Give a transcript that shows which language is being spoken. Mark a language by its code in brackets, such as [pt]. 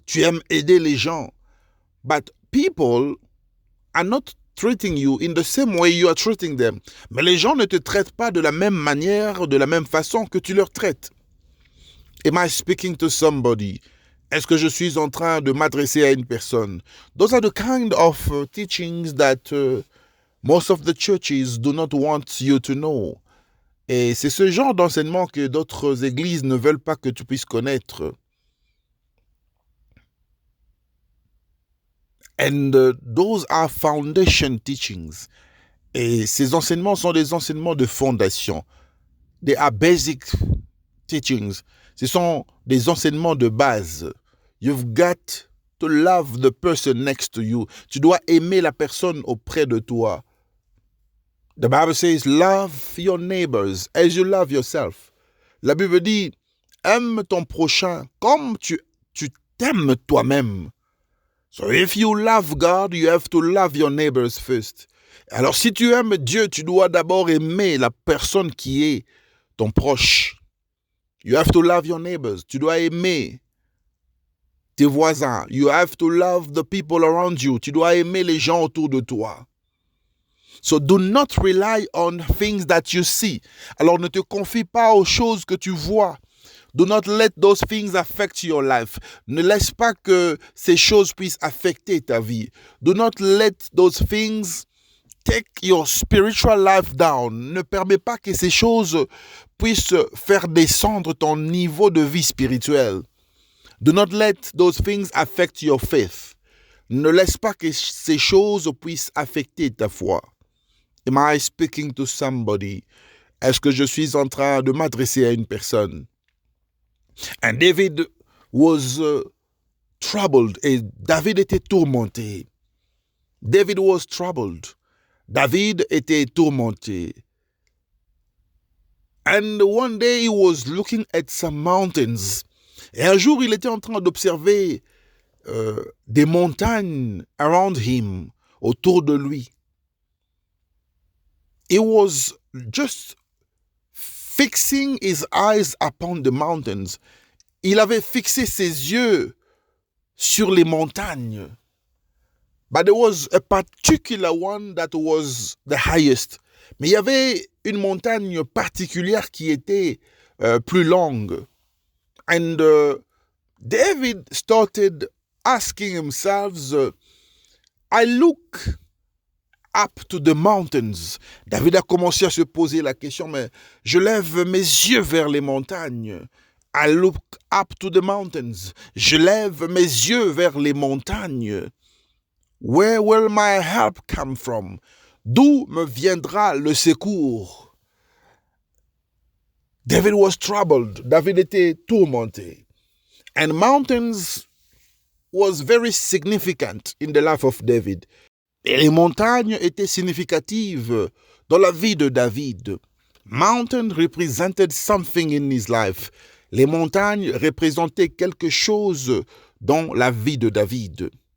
[fr] Tu aimes aider les gens. [en] But people are not treating you in the same way you are treating them. [fr] Mais les gens ne te traitent pas de la même manière, de la même façon que tu leur traites. [en] Am I speaking to somebody? [fr] Est-ce que je suis en train de m'adresser à une personne? [en] Those are the kind of teachings that most of the churches do not want you to know. [fr] Et c'est ce genre d'enseignement que d'autres églises ne veulent pas que tu puisses connaître. [en] And those are foundation teachings. [fr] Et ces enseignements sont des enseignements de fondation. [en] They are basic teachings. [fr] Ce sont des enseignements de base. [en] You've got to love the person next to you. [fr] Tu dois aimer la personne auprès de toi. [en] The Bible says, love your neighbors as you love yourself. [fr] La Bible dit, aime ton prochain comme tu t'aimes toi-même. [en] So if you love God, you have to love your neighbors first. [fr] Alors si tu aimes Dieu, tu dois d'abord aimer la personne qui est ton proche. [en] You have to love your neighbors. [fr] Tu dois aimer tes voisins. [en] You have to love the people around you. [fr] Tu dois aimer les gens autour de toi. [en] So do not rely on things that you see. [fr] Alors ne te confie pas aux choses que tu vois. [en] Do not let those things affect your life. [fr] Ne laisse pas que ces choses puissent affecter ta vie. [en] Do not let those things take your spiritual life down. [fr] Ne permets pas que ces choses puissent faire descendre ton niveau de vie spirituelle. [en] Do not let those things affect your faith. [fr] Ne laisse pas que ces choses puissent affecter ta foi. [en] Am I speaking to somebody? [fr] Est-ce que je suis en train de m'adresser à une personne? [en] And David was troubled. [fr] Et David était tourmenté. [en] David was troubled. [fr] David était tourmenté. [en] And one day he was looking at some mountains. [fr] Et un jour, il était en train d'observer des montagnes [en] around him, [fr] autour de lui. [en] He was just fixing his eyes upon the mountains. [fr] Il avait fixé ses yeux sur les montagnes. [en] But there was a particular one that was the highest. [fr] Mais il y avait une montagne particulière qui était plus longue. [en] And David started asking himself, I look up to the mountains. [fr] David a commencé à se poser la question, mais je lève mes yeux vers les montagnes. [en] I look up to the mountains. [fr] Je lève mes yeux vers les montagnes. [en] Where will my help come from? [fr] D'où me viendra le secours? [en] David was troubled. [fr] David était tourmenté. [en] And mountains was very significant in the life of David. [fr] Et les montagnes étaient significatives dans la vie de David. [en] Mountain represented something in his life. [fr] Les montagnes représentaient quelque chose dans la vie de David.